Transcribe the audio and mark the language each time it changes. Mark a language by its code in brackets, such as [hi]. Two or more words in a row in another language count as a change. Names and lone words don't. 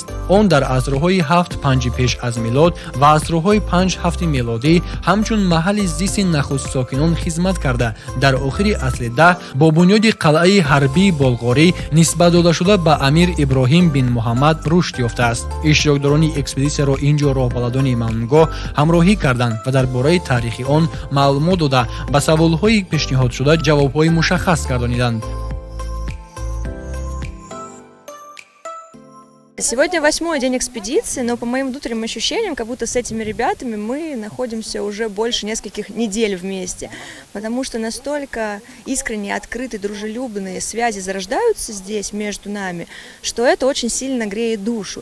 [tg] он дар асрҳои 7-5 пеш аз милод ва асрҳои 5-7 милодӣ ҳамчун маҳалли зисти нахусtsокинон хизмат карда, дар охири асри 10 бо бунёди қалъаи ҳарбии болғорӣ нисбат додашуда ба Амир Иброҳим бин Муҳаммад рушд ёфтааст. иштирокдорони экспедитсияро инҷо роҳбаладони мамнунгоҳ ҳамроҳӣ карданд ва дар бораи таърихи он маълумот дода, ба саволҳои пешниҳодшуда ҷавобҳои мушаххас гардониданд. [ru] Сегодня 8-й день экспедиции, но по моим внутренним ощущениям, как будто с этими ребятами мы находимся уже больше нескольких недель вместе, потому что настолько искренние, открытые, дружелюбные связи зарождаются здесь между нами, что это очень сильно греет душу.